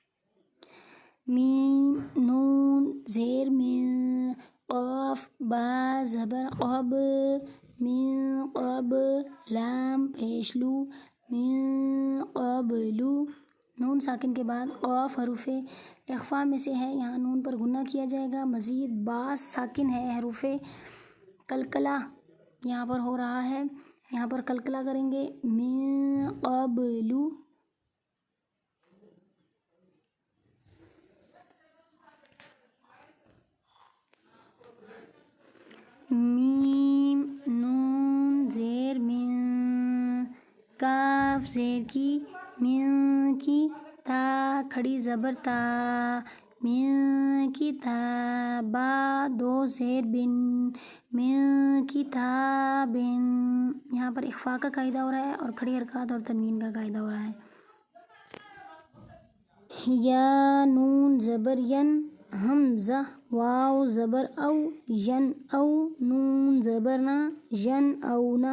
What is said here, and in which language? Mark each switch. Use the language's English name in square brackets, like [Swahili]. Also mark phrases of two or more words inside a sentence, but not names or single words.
[Urdu] میم نون زیر مین، قاف با زبر قب من قب، لام پیش لو [Arabic] من قبلو۔ [Urdu] نون ساکن کے بعد قاف حروف اخفا میں سے ہے، یہاں نون پر غنہ کیا جائے گا، مزید با ساکن ہے، حروف قلقلہ یہاں پر ہو رہا ہے، یہاں پر قلقلہ کریں گے، [Arabic] من قبلو۔ [Urdu] میم نون زیر من، کاف زیر کی من کی، تا کھڑی زبر تا من کی تا، با دو زیر بن [Arabic] من کتابن، [Urdu] یہاں پر اخفا کا قاعدہ ہو رہا ہے اور کھڑی حرکات اور تنوین کا قاعدہ ہو رہا ہے۔ یا نون زبر ین، حمزہ واو زبر او ین او، نون زبر نا ین او نا۔